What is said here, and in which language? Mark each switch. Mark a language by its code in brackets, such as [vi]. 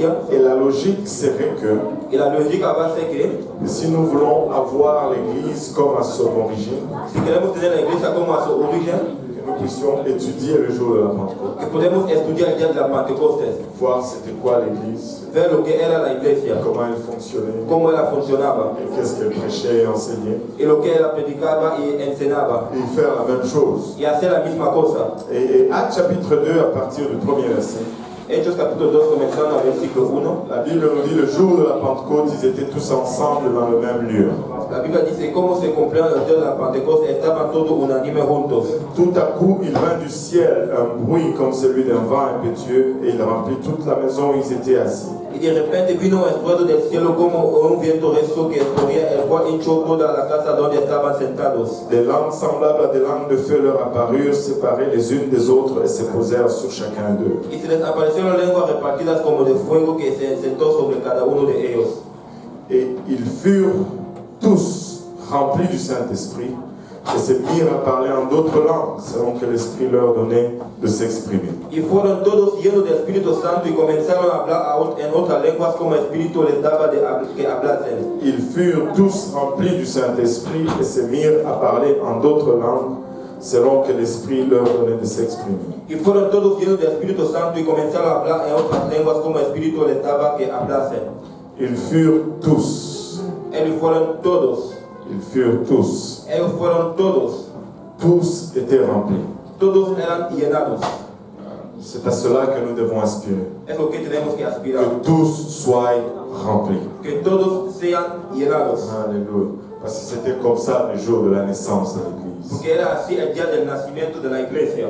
[fr] Et la logique serait que si nous voulons avoir l'Église comme à son origine, nous puissions étudier le jour de la Pentecôte. Voir c'était quoi l'Église, comment elle fonctionnait, et qu'est-ce qu'elle prêchait et enseignait, et faire la même chose. Et Actes chapitre 2 à partir du premier verset. [es] Hechos capítulo 2 comenzando al versículo 1. [fr] La Bible nous dit le jour de la Pentecôte, ils étaient tous ensemble dans le même lieu. [es] La Bible dice cómo se cumplieron los días de la Pentecostés, estaban todos unánime juntos. [fr] Tout à coup, il vint du ciel un bruit comme celui d'un vent impétueux et il remplit toute la maison où ils étaient assis. [es] Y de repente vino un estruendo del cielo como un viento recio que escurría el cual hinchó toda la casa donde estaban sentados. [fr] Des langues semblables à des langues de feu leur apparurent, séparées les unes des autres et se posèrent sur chacun d'eux. [es] Y se les aparecieron lenguas repartidas como de fuego que se sentó sobre cada uno de ellos. [fr] Et ils furent tous remplis du Saint-Esprit et se mirent à parler en d'autres langues selon que l'Esprit leur donnait de s'exprimer. [es] Y fueron todos llenos del Espíritu Santo y comenzaron a hablar en otras lenguas como el Espíritu les daba que hablasen. [fr] Ils furent tous remplis du Saint-Esprit et se mirent à parler en d'autres langues selon que l'Esprit leur donnait de s'exprimer. [es] Y fueron todos llenos del Espíritu Santo y comenzaron a hablar en otras lenguas como el Espíritu les daba que hablasen. [fr] Ils furent tous. [es] Ellos fueron todos. [fr] Ils furent tous. [es] Ellos fueron todos. [fr] Tous étaient remplis. [es] Todos eran llenados. [fr] C'est à cela que nous devons aspirer. [es] Es lo que tenemos que aspirar. [fr] Que tous soient remplis. [es] Que todos sean llenados. [fr] Alléluia. Parce que c'était comme ça le jour de la naissance de l'Église. [es] Porque era así el día del nacimiento de la iglesia.